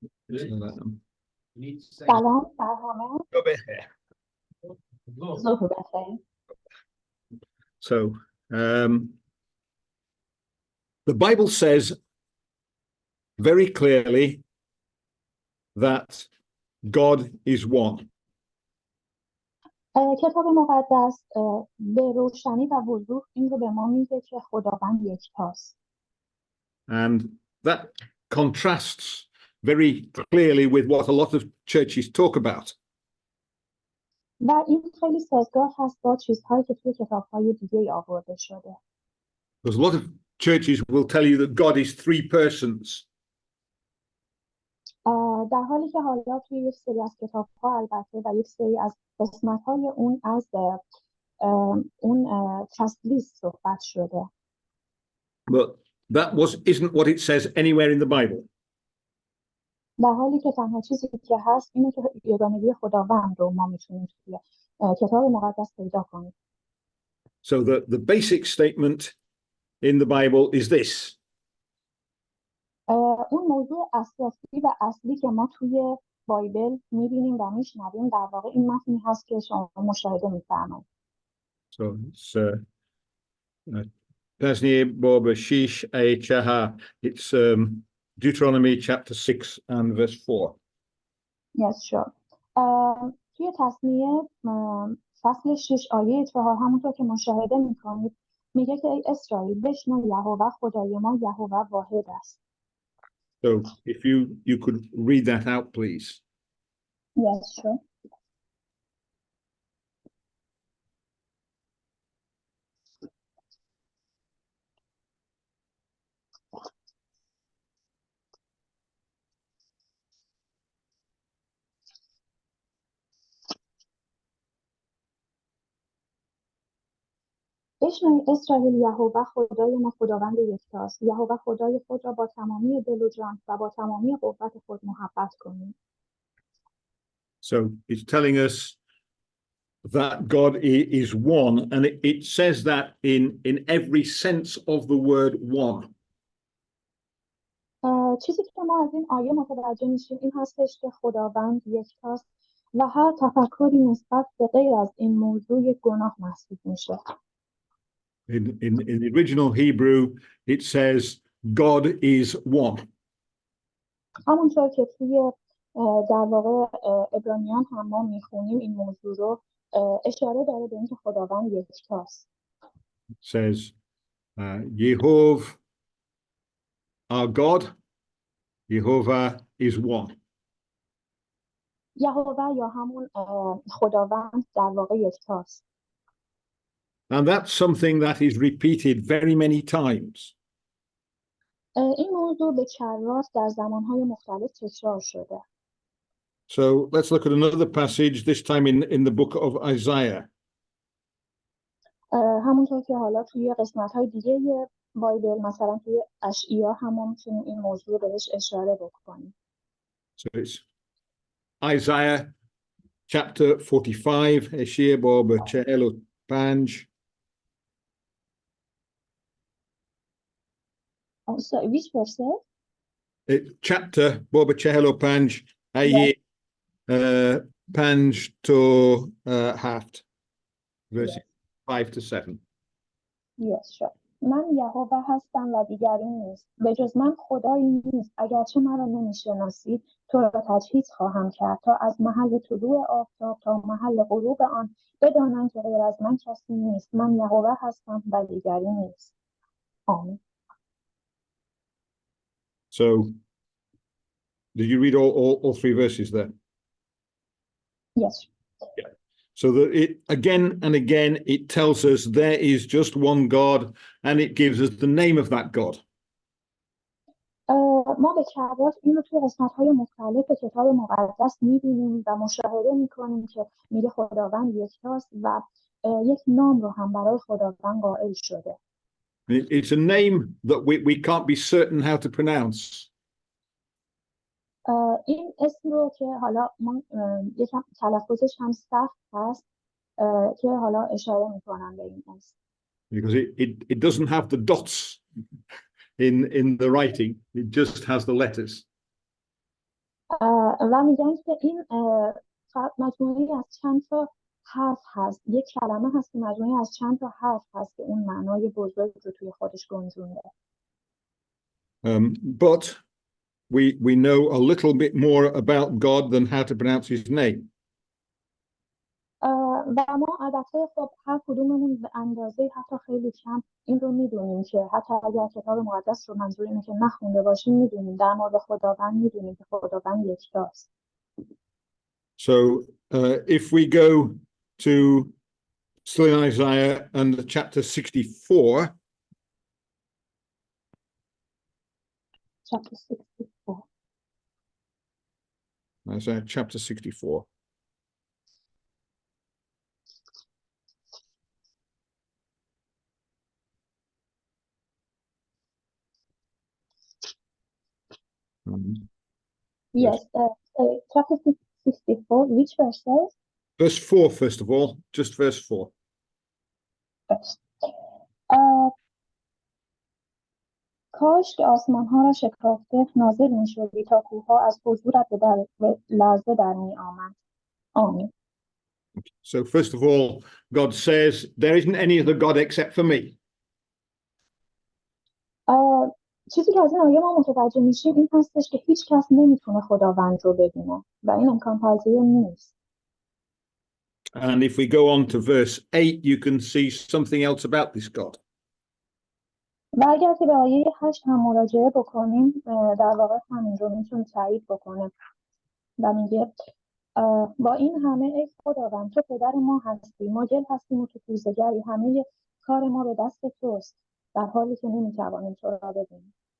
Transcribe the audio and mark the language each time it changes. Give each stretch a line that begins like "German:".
Persian: سلام بر همه. ظهر بخیر.
English: So, the Bible says very clearly that God is one.
Persian: کتاب مقدس به روشنی و وضوح این رو به ما میگه که خداوند یکتاست.
English: And that contrasts very clearly with what a lot of churches talk about.
Persian: و این خیلی سازگار هست با چیزهایی که توی کتاب‌های دیگه آورده شده.
English: Because a lot of churches will tell you that God is three persons.
Persian: در حالی که حالا توی یک سری از کتاب‌ها البته و یک سری از قسمت‌های اون از اون تثلیث صحبت شده.
English: But that isn't what it says anywhere in the Bible.
Persian: در حالی که تنها چیزی که هست اینه که یگانگی خداوند رو ما میتونیم توی کتاب مقدس پیدا کنیم.
English: So the basic statement in the Bible is this.
Persian: اون موضوع اساسی و اصلی که ما توی بایبل میبینیم و میشنویم در واقع این متنی هست که شما مشاهده میفرمایید. So it's Pesni Boba Shish A Chaha.
English: It's Deuteronomy chapter 6 and verse 4. Yes, sure.
Persian: توی تثنیه فصل 6 آیه 4 همونطور که مشاهده میکنید میگه که ای اسرائیل بشنو یهوه خدای ما یهوه واحد است.
English: So if you could read that out, please. Yes, sure.
Persian: بشنو اسرائیل یهوه خدای ما خداوند یکتاست. یهوه خدای خود را با تمامی دل و جان و با تمامی قوت خود محبت کنید.
English: So it's telling us that God is one, and it says that in every sense of the word one.
Persian: چیزی که ما از این آیه متوجه میشیم این هستش که خداوند یکتاست و هر تفکری نسبت به غیر از این موضوع یک گناه محسوب میشه.
English: In the original Hebrew, it says God is one.
Persian: همونطور که توی در واقع عبرانیان هم ما میخونیم این موضوع رو اشاره داره به اینکه خداوند یکتاست.
English: It says Yehovah our God, Yehovah is one.
Persian: یهوه یا همون خداوند در واقع یکتاست.
English: And that's something that is repeated very many times.
Persian: این موضوع به کرات در زمانهای مختلف تکرار شده.
English: So let's look at another passage, this time in the book of Isaiah.
Persian: همونطور که حالا توی قسمت‌های دیگه بایبل مثلا توی اشعیا هم میتونیم این موضوع بهش اشاره بکنیم.
English: So it's Isaiah chapter 45,
Persian: اشعیا باب 45.
English: So which verse?
Persian: Chapter باب 45 آیه 5 تا 7.
English: verses 5 to 7. Yes, sure.
Persian: من یهوه هستم و دیگری نیست. به جز من خدایی نیست. اگرچه مرا نمیشناسید تو را تجهیز خواهم کرد تا از محل طلوع آفتاب تا محل غروب آن بدانند که غیر از من کسی نیست. من یهوه هستم و دیگری نیست. آمین.
English: So did you read all three verses there? Yes. Yeah. So that it again and again it tells us there is just one God, and it gives us the name of that God.
Persian: ما به کرات این رو توی قسمت‌های مختلف کتاب مقدس می‌بینیم و مشاهده می‌کنیم که میگه خداوند یکتاست و یک نام رو هم برای خداوند قائل شده.
English: It's a name that we can't be certain how to pronounce.
Persian: این اسم رو که حالا ما یکم تلفظش هم سخت هست که حالا اشاره میکنم به این اسم.
English: Because it doesn't have the dots in the writing. It just has the letters.
Persian: و میگن که این مجموعی از چند تا حرف هست. یک کلمه هست که مجموعی از چند تا حرف هست که اون معنای بزرگ رو توی خودش گنجونده.
English: But we know a little bit more about God than how to pronounce his name.
Persian: و ما البته خب هر کدوممون به اندازه حتی خیلی کم این رو میدونیم که حتی اگر کتاب مقدس رو منظور اینه که نخونده باشیم میدونیم در مورد خداوند میدونیم که خداوند یکتاست.
English: So if we go to still in Isaiah and chapter 64. Chapter 64. Isaiah chapter 64. Yes, chapter 64, which verses? Verse 4, first of all, just verse 4. First.
Persian: کاش که آسمان ها را شکافته نازل می شدی تا کوه از حضورت به لرزه در می آمد. آمین.
English: So first of all, God says, there isn't any other God except for me.
Persian: چیزی که از این آیه ما متوجه میشیم این هستش که هیچ کس نمیتونه خداوند رو ببینه و این امکان پذیر نیست.
English: And if we go on to verse 8, you can see something else about this God.
Persian: و اگر که به آیه 8 هم مراجعه بکنیم در واقع همین رو میتونیم تایید بکنیم و میگه با این همه ای خداوند تو پدر ما هستی، ما گل هستیم و تو کوزه‌گری، همه کار ما به دست توست در حالی که نمیتوانیم تو را ببینیم.